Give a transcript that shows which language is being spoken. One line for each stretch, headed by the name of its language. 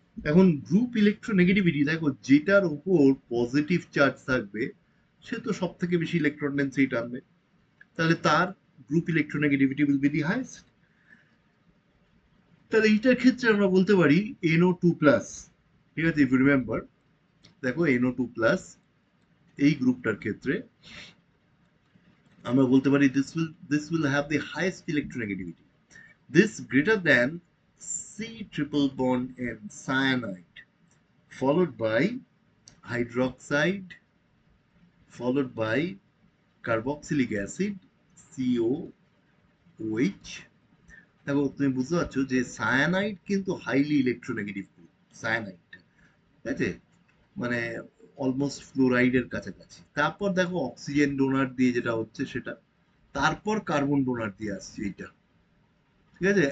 Bangla: এখন group electronegativity দেখো, যেটার উপর পজিটিভ চার্জ থাকবে সে তো সব থেকে বেশি ইলেকট্রন ডেন্সিটি টানবে, তাহলে তার group electronegativity
English: Will be the highest.
Bangla: তাহলে এইটার ক্ষেত্রে আমরা বলতে পারি NO2+, ঠিক আছে?
English: if you remember,
Bangla: দেখো
English: NO2+,
Bangla: এই গ্রুপটার ক্ষেত্রে আমরা বলতে পারি
English: this will have the highest electronegativity, this greater than C triple bond N cyanide, followed by hydroxide, followed by carboxylic acid COOH।
Bangla: দেখো তুমি বুঝতে পারছো যে সায়ানাইড কিন্তু হাইলি ইলেকট্রোনেগেটিভ গ্রুপ, সায়ানাইডটা, ঠিক আছে? মানে অলমোস্ট ফ্লোরাইডের কাছাকাছি। তারপর দেখো অক্সিজেন ডোনার দিয়ে যেটা হচ্ছে সেটা, তারপর কার্বন ডোনার দিয়ে আসছে এইটা, ঠিক আছে?